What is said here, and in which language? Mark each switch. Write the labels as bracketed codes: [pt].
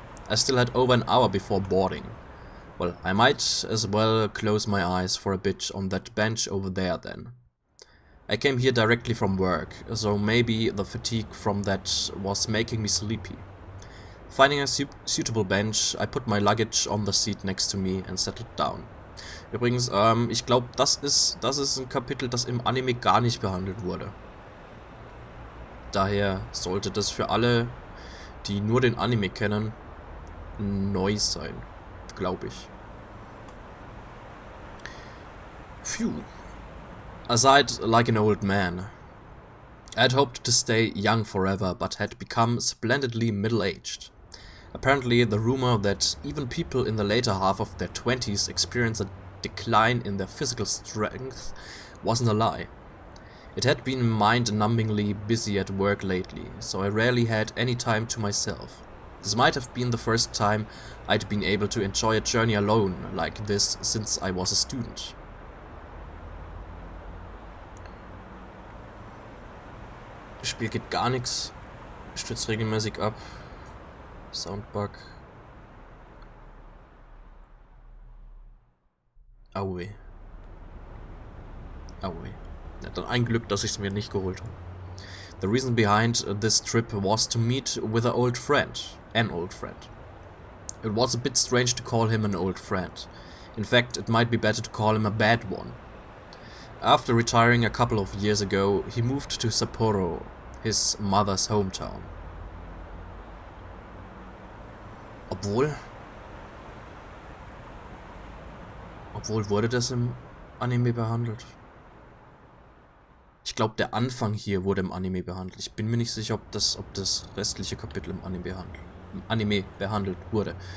[en] I still had over an hour before boarding. Well, I might as well close my eyes for a bit on that bench over there then. I came here directly from work, so maybe the fatigue from that was making me sleepy. Finding a suitable bench, I put my luggage on the seat next to me and settled down. [de] Übrigens, ich glaube, das ist ein Kapitel, das im Anime gar nicht behandelt wurde. Daher sollte das für alle, die nur den Anime kennen, neu sein, glaube ich. [en] Phew. I sighed like an old man. I had hoped to stay young forever, but had become splendidly middle-aged. Apparently, the rumor that even people in the later half of their 20s experience a decline in their physical strength wasn't a lie. It had been mind-numbingly busy at work lately, so I rarely had any time to myself. This might have been the first time I'd been able to enjoy a journey alone like this since I was a student. [de] Das Spiel geht gar nichts, stürzt regelmäßig ab. Soundbug. Aue. Aue. Ja, dann ein Glück, dass ich es mir nicht geholt habe. [en] The reason behind this trip was to meet with an old friend. It was a bit strange to call him an old friend. In fact, it might be better to call him a bad one. After retiring a couple of years ago, he moved to Sapporo, his mother's hometown. [de] Obwohl wurde das im Anime behandelt? Ich glaube, der Anfang hier wurde im Anime behandelt. Ich bin mir nicht sicher, ob das restliche Kapitel im Anime behandelt wurde.